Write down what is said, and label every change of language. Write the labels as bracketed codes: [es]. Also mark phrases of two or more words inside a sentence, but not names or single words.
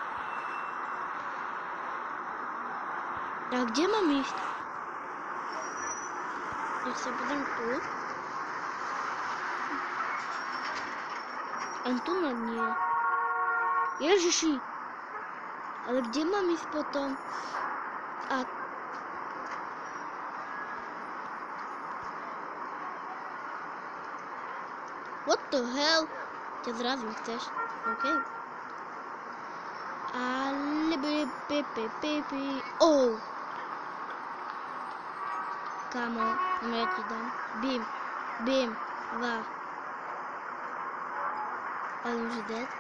[sk] A kde mám ísť? Ja sa podám tu. Ani tu nad nie. Ježiši. Ale kde mám ísť potom? A... [en] What the hell? [sk] Ťa zrazím, chceš? OK. Ale... Oh! Kámo, ja ti dám. Bim, bim, va. Ale už je dead.